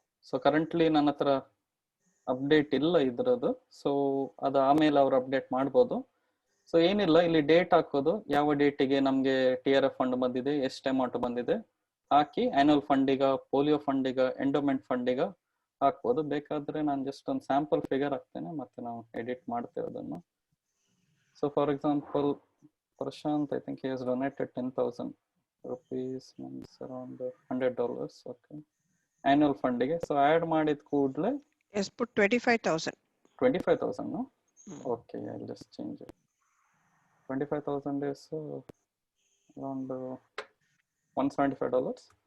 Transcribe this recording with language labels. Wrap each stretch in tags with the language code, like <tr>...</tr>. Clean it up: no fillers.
<kn>So currently ನನ್ನ ಹತ್ರ update ಇಲ್ಲ ಇದ್ರದ್ದು, ಸೊ ಅದು ಆಮೇಲೆ ಅವ್ರು ಅಪ್ಡೇಟ್ ಮಾಡ್ಬೋದು. ಸೊ ಏನಿಲ್ಲ, ಇಲ್ಲಿ ಡೇಟ್ ಹಾಕೋದು, ಯಾವ ಡೇಟಿಗೆ ನಮ್ಗೆ TRF ಫಂಡ್ ಬಂದಿದೆ, ಎಷ್ಟು ಅಮೌಂಟ್ ಬಂದಿದೆ ಹಾಕಿ ಆನ್ಯುವಲ್ ಫಂಡಿಗ, ಪೋಲಿಯೋ ಫಂಡಿಗ, ಎಂಡೋಮೆಂಟ್ ಫಂಡಿಗ ಹಾಕ್ಬೋದು. ಬೇಕಾದ್ರೆ ನಾನು ಜಸ್ಟ್ ಒಂದು ಸ್ಯಾಂಪಲ್ ಫಿಗರ್ ಹಾಕ್ತೇನೆ, ಮತ್ತೆ ನಾವು ಎಡಿಟ್ ಮಾಡ್ತೇವೆ ಅದನ್ನು.</kn> <en>So for example Prashant, I think he has donated 10,000 rupees, means around $100. Okay, annual funding.</en> <kn>So add ಮಾಡಿದ ಕೂಡಲೇ</kn> <en>Yes, put 25,000. 25,000, no? Okay, I'll just change it. 25,000 is around $175.</en>